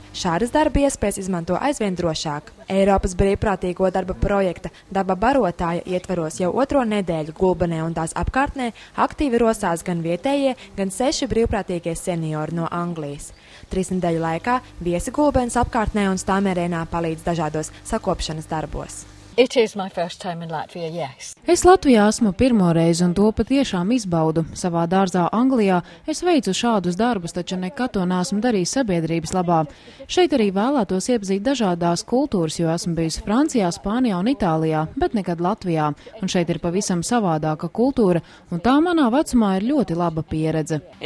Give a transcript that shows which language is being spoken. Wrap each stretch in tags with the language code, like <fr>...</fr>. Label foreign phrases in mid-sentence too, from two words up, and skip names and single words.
<lv>Šādas darba iespējas izmanto aizvien drošāk. Eiropas brīvprātīgo darba projekta Daba barotāja ietvaros jau otro nedēļu Gulbenē un tās apkārtnē aktīvi rosās gan vietējie, gan 6 brīvprātīgie seniori no Anglijas. 3 nedēļu laikā viesi Gulbenes apkārtnē un Stāmērēnā palīdz dažādos sakopšanas darbos.</lv> <en>It is my first time in Latvia, yes.</en> <lv>Es Latvijā esmu pirmo reizi un to patiešām izbaudu. Savā dārzā Anglijā es veicu šādus darbus, taču nekad to neesmu darījis sabiedrības labā. Šeit arī vēlētos iepazīt dažādās kultūras, jo esmu bijusi Francijā, Spānijā un Itālijā, bet nekad Latvijā. Un šeit ir pavisam savādāka kultūra, un tā manā vecumā ir ļoti laba pieredze.</lv>